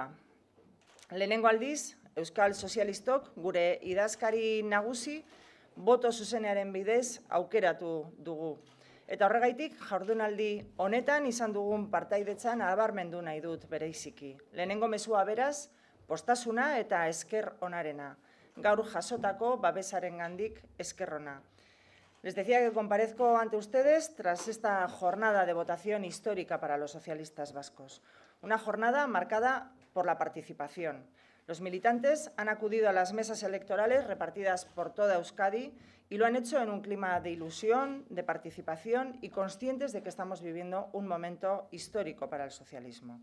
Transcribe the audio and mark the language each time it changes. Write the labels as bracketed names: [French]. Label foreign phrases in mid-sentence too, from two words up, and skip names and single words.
[Basque] Lehenengo aldiz, Euskal Sozialistok gure idazkari nagusi boto zuzenearen bidez aukeratu dugu. Eta horregaitik, jardunaldi honetan izan dugun partaidetzan nabarmendu nahi dut bereiziki. Lehenengo mezua beraz, postasuna eta esker onarena. Gaur jasotako babesarengandik esker ona. [Spanish] Les decía que comparezco ante ustedes tras esta jornada de votación histórica para los socialistas vascos. Una jornada marcada por la participación. Los militantes han acudido a las mesas electorales repartidas por toda Euskadi y lo han hecho en un clima de ilusión, de participación y conscientes de que estamos viviendo un momento histórico para el socialismo.